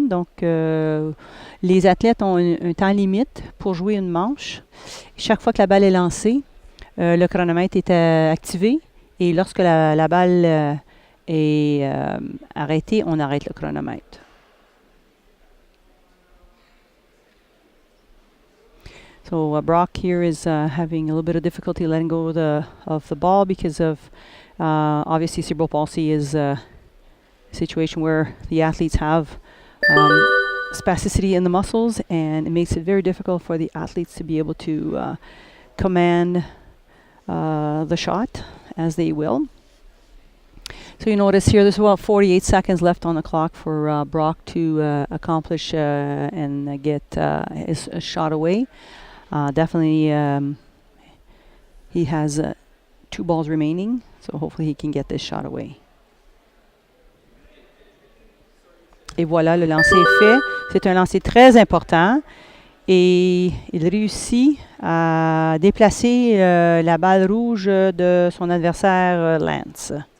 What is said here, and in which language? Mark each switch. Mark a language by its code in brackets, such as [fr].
[fr] Donc, les athlètes ont un temps limite pour jouer une manche. Chaque fois que la balle est lancée, le chronomètre est activé. Et lorsque la balle est arrêtée, on arrête le chronomètre. [en] So Brock here is having a little bit of difficulty letting go of the ball because of obviously cerebral palsy is a situation where the athletes have spasticity in the muscles, and it makes it very difficult for the athletes to be able to command the shot as they will. So you notice here there's about 48 seconds left on the clock for Brock to accomplish and get his shot away. Definitely he has 2 balls remaining, so hopefully he can get this shot away. [fr] Et voilà, le lancer est fait. C'est un lancer très important. Et il réussit à déplacer la balle rouge de son adversaire Lance.